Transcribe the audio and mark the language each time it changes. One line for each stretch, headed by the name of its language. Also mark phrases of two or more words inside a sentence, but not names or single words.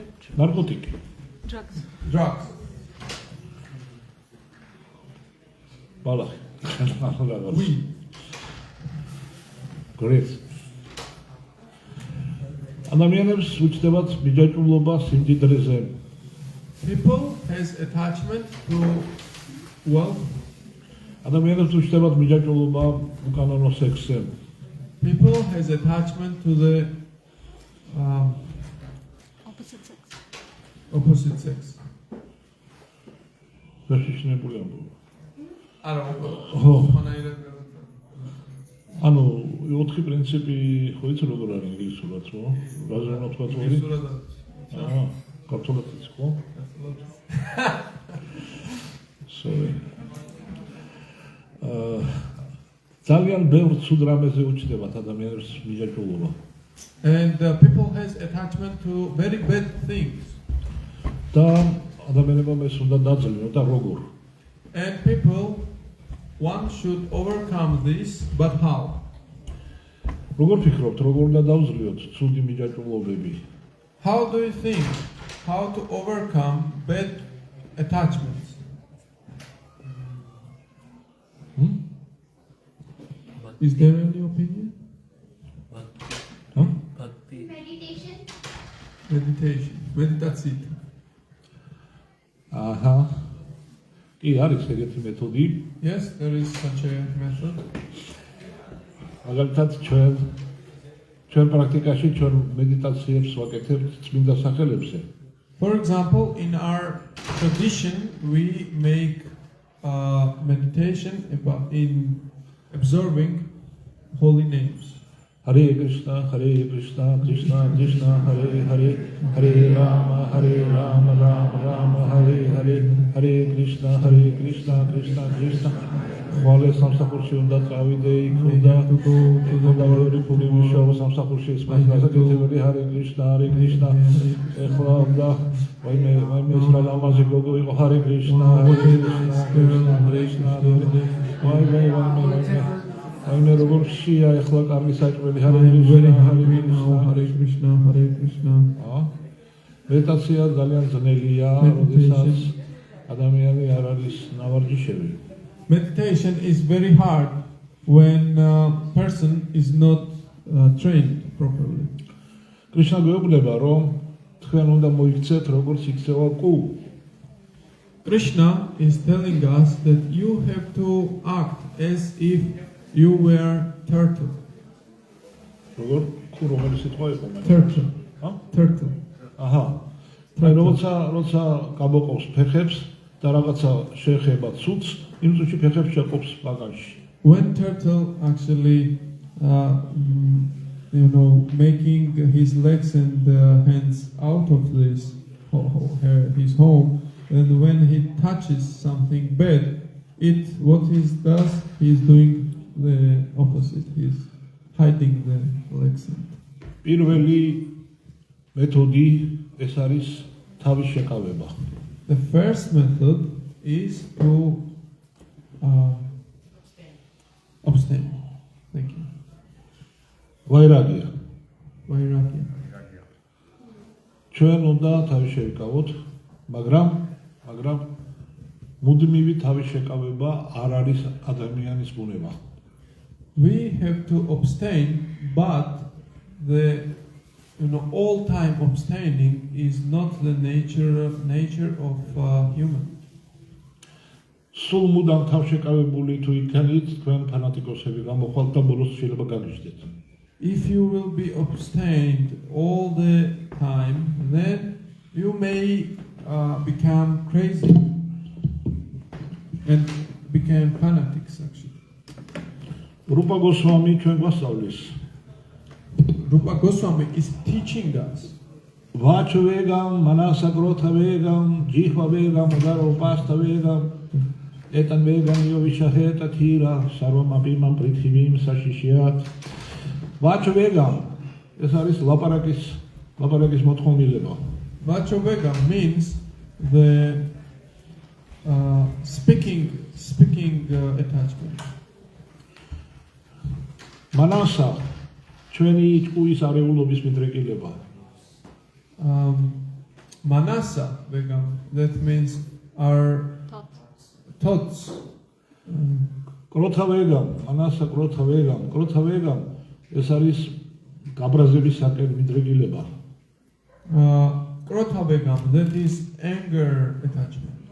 Georgian: ნარკოტიკი.
English: Drugs.
Georgian: ბალახი.
English: Weed. Great.
Georgian: ადამიანებს უჩნდებათ მიჯაჭულობა სიმდიდრეზე.
English: People has attachment to wealth.
Georgian: ადამიანებს უჩნდებათ მიჯაჭულობა უკანონო სექსზე.
English: People has attachment to the opposite sex.
Georgian: შეშინებული ამბობა. Oh. ანუ 4 პრინციპი ხო იცი როგორ არის ინგლისურად ხო? რაზე უნდა თქვა თორე? ქართულად იცი ხო?
English: Sorry.
Georgian: ძალიან ბევრ ცუდ რამეზე უჩნდებათ ადამიანებს მიჯაჭულობა.
English: And people has attachment to very bad things.
Georgian: და ადამიანებმა ეს უნდა დაძლიონ და როგორ?
English: And people, one should overcome this, but how?
Georgian: როგორ ფიქრობთ, როგორ უნდა დავძლიოთ ცუდი მიჯაჭულობები?
English: How do you think how to overcome bad attachments? Is there any opinion? Meditation. Meditation. Meditācija.
Georgian: აჰა. კი არის ეგეთი მეთოდი.
English: Yes, there is such a method.
Georgian: მაგალითად ჩვენ პრაქტიკაში ჩვენ მედიტაციებს ვაკეთებთ წმინდა სახელებზე.
English: For example, in our tradition, we make meditation about in observing holy names.
Sanskrit: हरे कृष्ण, कृष्ण कृष्ण, हरे हरे, हरे राम, राम राम, हरे हरे, हरे कृष्ण, कृष्ण कृष्ण.
Georgian: While სამსახურში უნდა წავიდე, იქ უნდა დავარო ფული შოვა სამსახურში ის მასაკეთებელი
Sanskrit: हरे कृष्ण.
Georgian: ეხლა უნდა ვაიმე ეს რა ლამაზი გოგო იყო
Sanskrit: हरे कृष्ण.
Georgian: ვაიმე როგორ შია ეხლა კარგი საჭმელი
Sanskrit: हरे कृष्ण.
Georgian: მედიტაცია ძალიან ძნელია, როდესაც ადამიანი არ არის ნავარჯიშები.
English: Meditation is very hard when a person is not trained properly.
Georgian: Krishna გვეუბნება, რომ თქვენ უნდა მოიქცეთ როგორც იქცევა კუ.
English: Krishna is telling us that you have to act as if you were turtle.
Georgian: როგორ კუ რომელი სიტყვა იყო მე?
English: Turtle. ჰა? Turtle. აჰა.
Georgian: აი როცა გამოყავს ფეხებს და რაღაცა შეეხება ცუცს, იმ წუთში ფეხებს შეყოფს ბაგაჟში.
English: When turtle actually making his legs and hands out of this his home, and when he touches something bad, what he does, he is doing the opposite. He is hiding the legs.
Georgian: პირველი მეთოდი ეს არის თავის შეკავება.
English: The first method is to abstain. Thank you.
Georgian: ვაირაგია.
English: Vairagya.
Georgian: ჩვენ უნდა თავის შევიკავოთ, მაგრამ მუდმივი თავის შეკავება არ არის ადამიანის ბუნება.
English: We have to abstain, but the all time abstaining is not the nature of human.
Georgian: სულ მუდამ თავშეკავებული თუ იქნით, თქვენ ფანატიკოსები გამოხვალთ და ბოლოს შეიძლება გაგიჟდეთ.
English: If you will be abstained all the time, then you may become crazy and become fanatics actually.
Georgian: რუპა გოსვამი ჩვენ გვასწავლის.
English: Rupa Goswami is teaching us.
Sanskrit: वाचोवेगं, मनःक्रोधवेगं, जिह्वावेगम्, उदरोपस्थवेगम्, एतान्वेगान् यो विषहेत धीरः, सर्वामपीमां पृथिवीं स शिष्यात्. Vachvegam,
Georgian: ეს არის ლაპარაკის მოთხოვნილება.
English: Vachovegam means the speaking attachment.
Sanskrit: Manasa,
Georgian: ჩვენი ჭკუის არეულობის მიდრეკილება.
Sanskrit: मनो वेगम्,
English: that means our thoughts.
Sanskrit: क्रोधवेगम्, मनः क्रोधवेगम्,
Georgian: ეს არის გაბრაზებისაკენ მიდრეკილება.
English: Krothavegam, that is anger attachment.